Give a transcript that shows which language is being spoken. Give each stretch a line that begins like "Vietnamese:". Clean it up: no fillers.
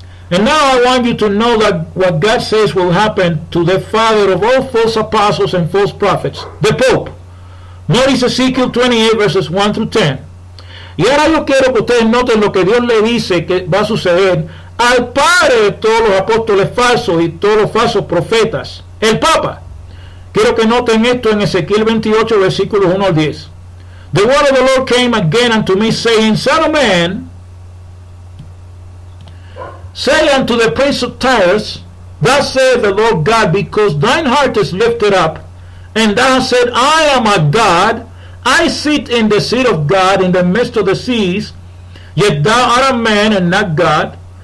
English: And now I want you to know that what God says will happen to the father of all false apostles and false prophets, the Pope. Notice Ezekiel 28 verses 1 through 10.
Spanish: Y ahora yo quiero que ustedes noten lo que Dios le dice que va a suceder al padre de todos los apóstoles falsos y todos los falsos profetas, el Papa. Quiero que noten esto en Ezequiel 28 versículos 1 al 10.
English: The word of the Lord came again unto me, saying, Son of man, say unto the prince of Tyre, Thus saith the Lord God, because thine heart is lifted up, and thou hast said, I am a God, I sit in the seat of God in the midst of the seas, yet thou art a man and not God.